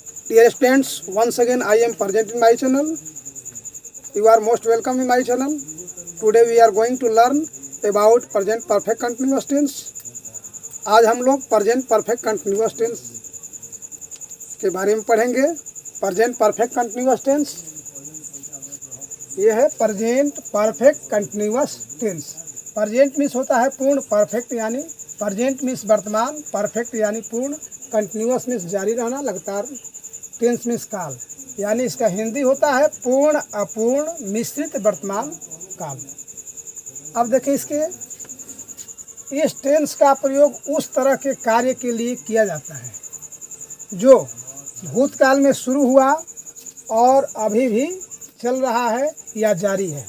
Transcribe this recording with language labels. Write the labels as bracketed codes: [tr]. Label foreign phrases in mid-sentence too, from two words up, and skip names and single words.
[en] Dear students, once again I am present in my channel. You are most welcome in my channel. Today we are going to learn about present perfect continuous tense. [hi] आज हम लोग [en] present perfect continuous tense [hi] के बारे में पढ़ेंगे। [en] present perfect continuous tense [hi] ये है [en] present perfect continuous tense। present means [hi] होता है पूर्ण, perfect यानी [en] present means [hi] वर्तमान, perfect यानी पूर्ण, [en] continuous means [hi] जारी रहना, लगातार, [en] tense means [hi] काल, यानी इसका हिंदी होता है पूर्ण, अपूर्ण, मिश्रित वर्तमान काल। अब देखिए इसके इस टेंस का प्रयोग उस तरह के कार्य के लिए किया जाता है जो भूतकाल में शुरू हुआ और अभी भी चल रहा है या जारी है।